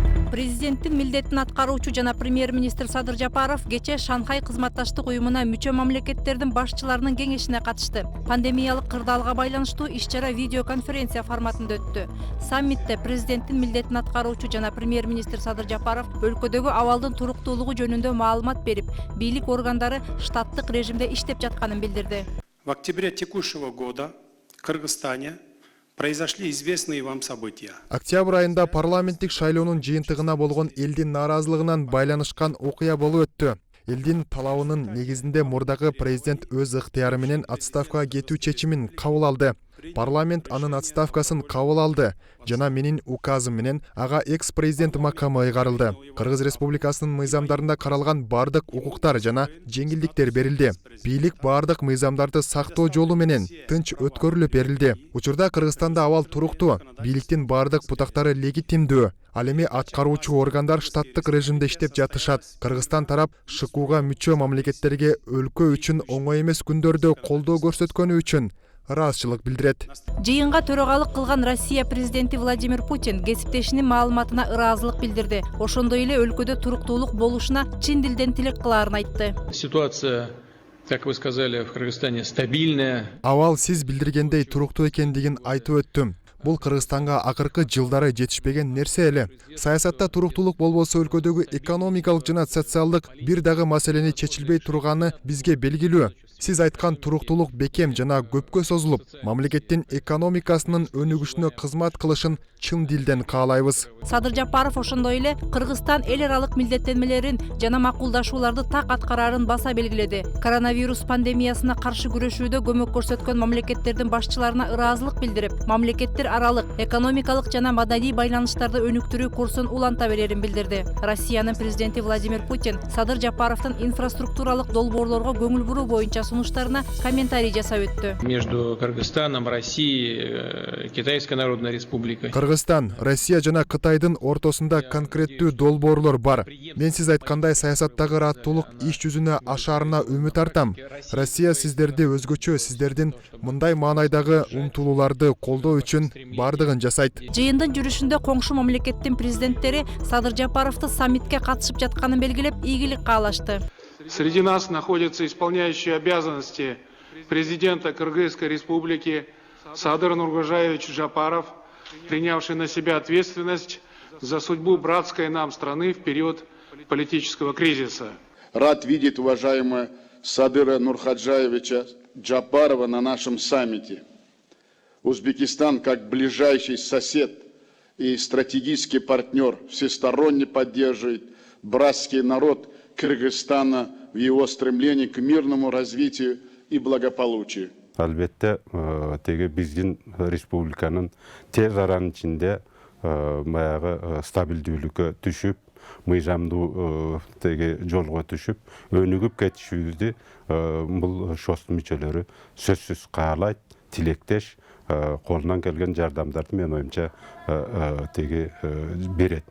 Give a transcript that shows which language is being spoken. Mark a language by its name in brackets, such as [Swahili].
[Kyrgyz] Президенттин милдетин аткаруучу жана премьер-министр Садыр Жапаров кечээ Шанхай кызматташтык уюмуна мүчө мамлекеттердин башчыларынын кеңешине катышты. Пандемиялык кырдаалга байланыштуу иш-чара видеоконференция форматында өттү. Саммитте президенттин милдетин аткаруучу жана премьер-министр Садыр Жапаров өлкөдөгү абалдын туруктуулугу жөнүндө маалымат берип, бийлик органдары штаттык режимде иштеп жатканын билдирди. [Russian] В октябре текущего года в Кыргызстане произошли известные вам события. [Kyrgyz] Октябрь айында парламенттик шайлоонун жыйынтыгына болгон элдин нааразылыгынан байланышкан окуя болуп өттү. Элдин талабынын негизинде мурдагы президент өз ыктыяры менен отставкага кетүү чечимин кабыл алды. Парламент анын отставкасын кабыл алды жана менин указым менен ага экс-президент макамы ыйгарылды. Кыргыз Республикасынын мыйзамдарында каралган бардык укуктар жана жеңилдиктер берилди. Бийлик бардык мыйзамдарды сактоо жолу менен тынч өткөрүлүп берилди. Учурда Кыргызстанда абал туруктуу, бийликтин бардык бутактары легитимдүү. Ал эми аткаруучу органдар штаттык режимде иштеп жатышат. Кыргызстан тарап ШКУга мүчө мамлекеттерге өлкө үчүн оңой эмес күндөрдө колдоо көрсөткөнү үчүн ыраазычылык билдирет. Жыйынга төрагалык кылган Россия президенти Владимир Путин кесиптешинин маалыматына ыраазылык билдирди. Ошондой эле өлкөдө туруктуулук болушуна чын дилден тилек кылаарын айтты. [Russian] Ситуация, как вы сказали, в Кыргызстане стабильная. [Kyrgyz] Абал сиз билдиргендей туруктуу экендигин айтып өттүм. Бул Кыргызстанга акыркы жылдары жетишпеген нерсе эле. Саясатта туруктуулук болбосо өлкөдөгү экономикалык жана социалдык бир дагы маселени чечилбей турганы бизге белгилүү. Сиз айткан туруктуулук бекем жана көпкө созулуп, мамлекеттин экономикасынын өнүгүшүнө кызмат кылышын чын дилден каалайбыз. Садыр Жапаров ошондой эле Кыргызстан эл аралык милдеттенмелерин жана макулдашууларды так аткарарын баса белгиледи. Коронавирус пандемиясына каршы күрөшүүдө көмөк көрсөткөн мамлекеттердин башчыларына ыраазылык билдирип, мамлекеттер аралык экономикалык жана маданий байланыштарды өнүктүрүү курсун уланта берерин билдирди. Россиянын президенти Владимир Путин Садыр Жапаровдун инфраструктуралык долбоорлорго көңүл буруу боюнча сунуштарына комментарий жасап өттү. [Russian] Между Кыргызстаном, Россией, Китайской Народной Республикой. [Kyrgyz] Кыргызстан, Россия жана Кытайдын ортосунда конкреттүү долбоорлор бар. Мен сиз айткандай саясаттагы ыраттуулук иш жүзүнө ашаарына үмүт артам. Россия сиздерди өзгөчө, сиздердин мындай маанайдагы умтулууларды колдоо үчүн бардыгын жасайт. Жыйындын жүрүшүндө коңшу мамлекеттин президенттери Садыр Жапаровду саммитке катышып жатканын белгилеп, ийгилик каалашты. [Russian] Среди нас находится исполняющий обязанности президента Кыргызской республики Садыр Нургожаевич Жапаров, принявший на себя ответственность за судьбу братской нам страны в период политического кризиса. Рад видеть уважаемого Садыра Нурхаджаевича Джапарова на нашем саммите. Узбекистан, как ближайший сосед и стратегический партнер, всесторонне поддерживает братский народ Кыргызстана в его стремлении к мирному развитию и благополучию. [Kyrgyz] Албетте, теге биздин республиканын тез аранын ичинде баягы стабилдүүлүккө түшүп, мыйзамдуу теге жолго түшүп, өнүгүп кетишибизди бул шостун мүчөлөрү сөзсүз каалайт, тилектеш, колунан келген жардамдарды мен оюмча теге берет.